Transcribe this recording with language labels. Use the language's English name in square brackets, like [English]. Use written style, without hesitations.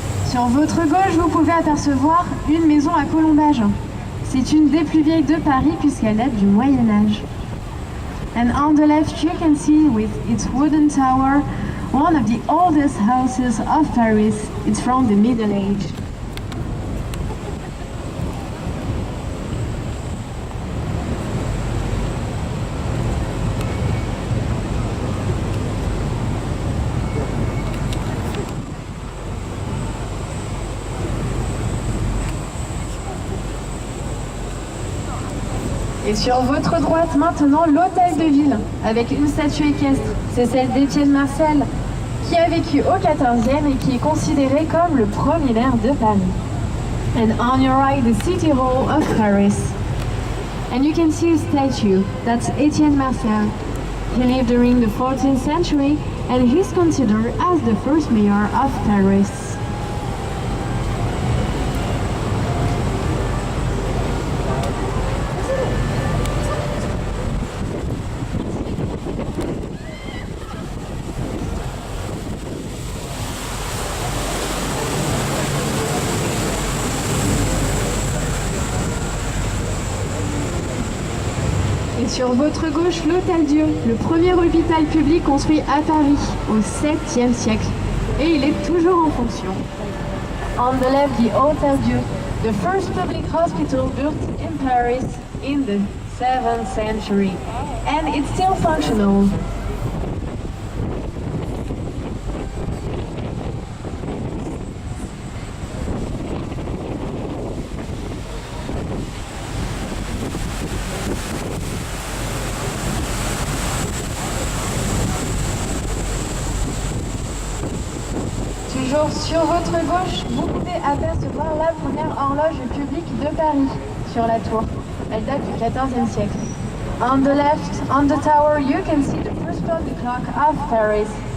[French] Sur votre gauche, vous pouvez apercevoir une maison à colombage. C'est une des plus vieilles de Paris puisqu'elle date du Moyen-Âge. [English] And on the left you can see with its wooden tower one of the oldest houses of Paris. It's from the Middle Age. [French] Et sur votre droite maintenant, l'hôtel de ville, avec une statue équestre. C'est celle d'Étienne Marcel, qui a vécu au XIVe et qui est considéré comme le premier maire de Paris. [English] And on your right, the City Hall of Paris. And you can see a statue, that's Étienne Marcel. He lived during the 14th century and he's considered as the first mayor of Paris. [French] Et sur votre gauche, l'Hôtel-Dieu, le premier hôpital public construit à Paris au 7e siècle. Et il est toujours en fonction. [English] On the left, the Hôtel-Dieu, the first public hospital built in Paris in the 7th century. And it's still functional. [French] Toujours sur votre gauche, vous pouvez apercevoir la première horloge publique de Paris sur la tour. Elle date du XIVe siècle. [English] On the left, on the tower, you can see the first public clock of Paris.